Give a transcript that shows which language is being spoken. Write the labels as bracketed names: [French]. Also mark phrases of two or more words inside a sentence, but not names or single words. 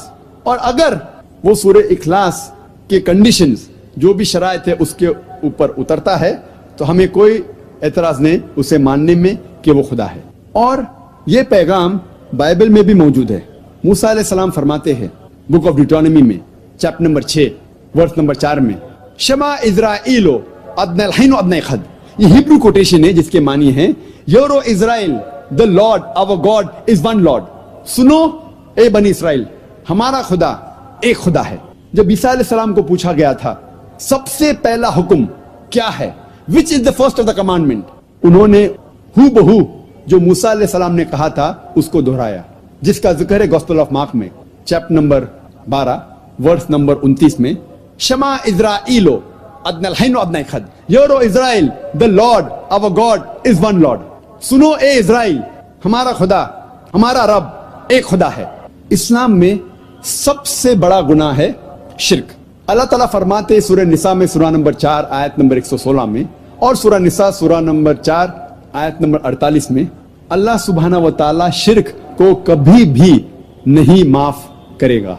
[Urdu] اور اگر وہ سورہ اخلاص کے کنڈیشنز جو بھی شرائط ہے اس کے اوپر اترتا ہے, تو ہمیں کوئی اعتراض نہیں اسے ماننے میں کہ وہ خدا ہے. اور یہ پیغام بائبل میں بھی موجود ہے. موسیٰ [Arabic] علیہ السلام [Urdu] فرماتے ہیں بک آف ڈیوٹرانومی میں [English] chapter number [Urdu] 6 [English] verse number [Urdu] 4 میں, [Hebrew] שמע ישראל אדני אלהינו ו אדני אחד, [Urdu] یہ [English] Hebrew quotation [Urdu] ہے جس کے معنی ہیں یورو اسرائیل [English] the Lord our God is one Lord. [Urdu] سنو اے بنی اسرائیل, ہمارا خدا ایک خدا ہے. جب عیسیٰ [Arabic] علیہ السلام [Urdu] کو پوچھا گیا تھا سب سے پہلا حکم کیا ہے, [English] which is the first of the commandment, [Urdu] انہوں نے ہو بہو جو موسیٰ [Arabic] علیہ السلام [Urdu] نے کہا تھا اس کو دہرایا, جس کا ذکر ہے گوسپل آف مارک میں [English] chapter number [Urdu] 12 [English] verse number [Urdu] 29 میں, [Hebrew] שמע ישראל אדני אלהינו ו אדני אחד, یورو اسرائیل [English] the Lord our God is one Lord. [Urdu] سنو اے اسرائیل, ہمارا خدا ہمارا رب ایک خدا ہے. اسلام میں سب سے بڑا گناہ ہے شرک. اللہ تعالیٰ فرماتے سورہ نساء میں سورہ نمبر 4 آیت نمبر 116 میں, اور سورہ نساء سورہ نمبر 4 آیت نمبر 48 میں, [Arabic] اللہ سبحانہ و تعالیٰ [Urdu] شرک کو کبھی بھی نہیں معاف کرے گا.